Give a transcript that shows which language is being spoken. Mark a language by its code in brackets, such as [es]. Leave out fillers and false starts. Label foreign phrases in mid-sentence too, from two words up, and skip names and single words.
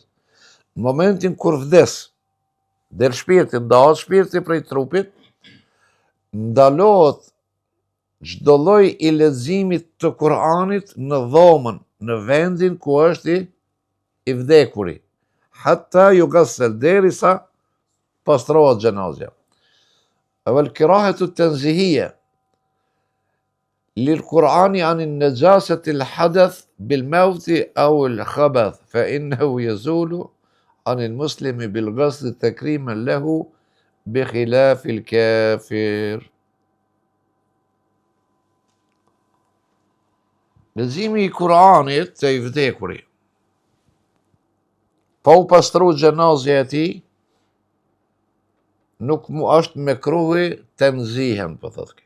[sq] Në momentin kur vdes, del shpirti, ndahet shpirti prej trupit, ndalohet çdo lloj I leximit të Kur'anit në dhomën, në vendin ku është I vdekuri. [ar] حتى يغسل, [sq] derisa pastrohet xhenazja. [ar] والكراهة التنزيهية للقرآن عن النجاسة الحدث بالموت أو الخبث فإنه يزول عن المسلم بالغسل تكريما له بخلاف الكافر. [sq] Leximi I Kur'anit të I vdekuri, pa u pastru xhenazja e tij, nuk mu është mekruhi tenzihen, po thotë.